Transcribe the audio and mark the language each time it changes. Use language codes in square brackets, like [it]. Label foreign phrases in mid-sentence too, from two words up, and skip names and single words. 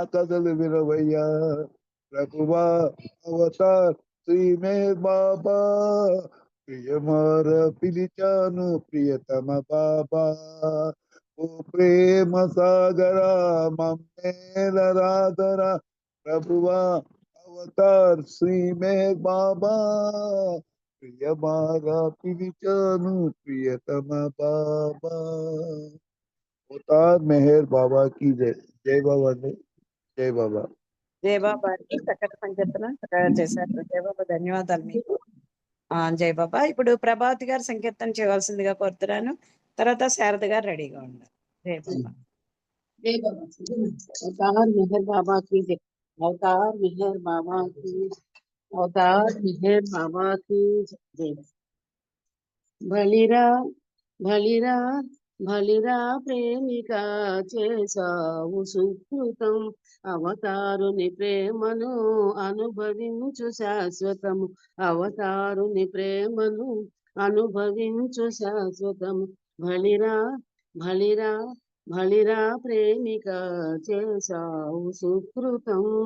[te] కథలు వినవయ్యా, ప్రభువా అవతార్ శ్రీ మేర్ బాబా, ప్రియమార పిలిచాను ప్రియతమ బాబా, ఓ ప్రేమ సాగర మమ్మేల రాధర, ప్రభువా అవతార్ శ్రీ మేర్ బాబా, ప్రియమార పిలిచాను ప్రియతమ బాబా, [hi] అవతార్ మెహర్ బాబా की जय. [te] జై బాబా అండి, జై బాబా. జయబాబా అండి, చక్కటి సంకీర్తన చక్కగా చేశారు. జయబాబా ధన్యవాదాలు మీకు. జై బాబా. ఇప్పుడు ప్రభావతి గారు సంకీర్తన చేయవలసిందిగా కోరుతున్నాను. తర్వాత శారద గారు రెడీగా ఉన్నారు. జై బాబా. [hi] जय बाबा अवतार मेहर बाबा की जय। अवतार मेहर बाबा की, अवतार मेहर बाबा की जय। [te] బలిరా బలిరా బలిరా ప్రేమిక చేసావు సుకృతం, అవతారుని ప్రేమను అనుభవించు శాశ్వతము, అవతారుని ప్రేమను అనుభవించు శాశ్వతము, బలిరా బలిరా బలిరా ప్రేమిక చేసావు సుకృతం,